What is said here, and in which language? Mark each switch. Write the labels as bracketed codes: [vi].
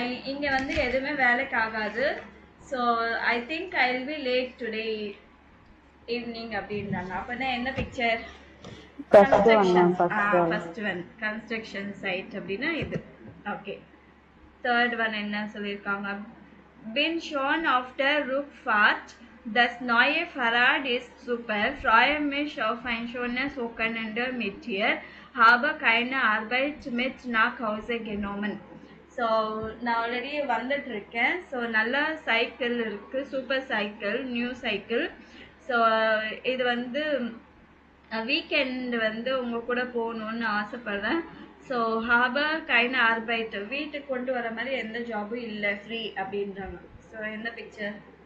[ta] இங்கே வந்து எதுவுமே வேலைக்கு ஆகாது. [en] so I think I will be late today evening [ta] அப்படின்றாங்க. அப்படின்னா என்ன picture? First one construction site அப்படின்னா இது. ஓகே, தேர்ட் ஒன் என்ன சொல்லியிருக்காங்க? [de] bin schon auf der Rückfahrt, das neue Fahrrad ist super, freue mich auf ein schönes Wochenende mit dir, habe keine Arbeit mit nach Hause genommen. [ta] So நான் already வந்துட்டு இருக்கேன். So நல்ல cycle இருக்கு, super cycle, new cycle. So இது வந்து weekend வந்து உங்கள் கூட போகணுன்னு ஆசைப்பட்றேன். ஸோ ஹாபர் கைண்ட் ஆர்பைட், வீட்டுக்கு கொண்டு வர மாதிரி எந்த ஜாபும் இல்லை, ஃப்ரீ அப்படின்றாங்க. ஸோ எந்த பிக்சர்?